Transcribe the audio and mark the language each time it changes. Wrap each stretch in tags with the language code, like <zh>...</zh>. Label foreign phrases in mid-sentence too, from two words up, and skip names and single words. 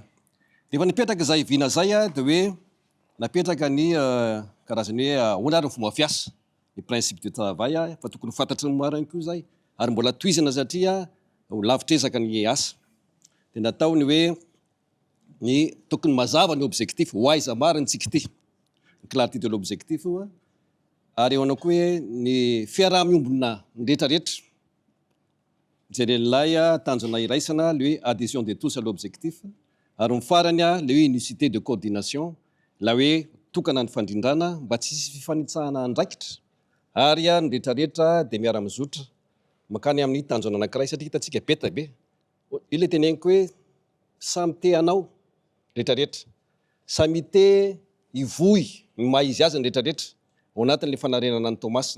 <mg>Dia efa nipetraka izay vina zay dia hoe napetraka ny karazany hoe ahoana ary ny fomba fiasa ny</mg> <fr>principe de travail</fr> <mg>fa tokony fantatry ny mariny koa zay ary mbola tohizana satria ho lavitrezaka ny asa. Dia natao ny hoe ny tokony mazava ny objectif ho aiza mariny tsika ity ny</mg> <fr>clarté de l'objectif</fr> <mg>ary eo anao koa hoe ny fiaraha-miombona ny rehetrarehetra jeren'ilay tanjona iraisana le hoe</mg> <fr>adhésion de tous à l'objectif</fr> <mg>ary ny farany le hoe</mg> <fr>unicité de coordination</fr> <mg>la hoe tokana ny fandrindrana mba tsy hisy fifanitsahana andraikitra ary ny rehetrarehetra dia miara-mizotra makany amin'ny tanjona anankiray satria hitantsika beta be. Io le teneniko hoe samy te anao rehetrarehetra, samy te hivohy ny maha izy azy ny rehetrarehetra ao anatin'ilay fanarenana ny Tomasina.</mg>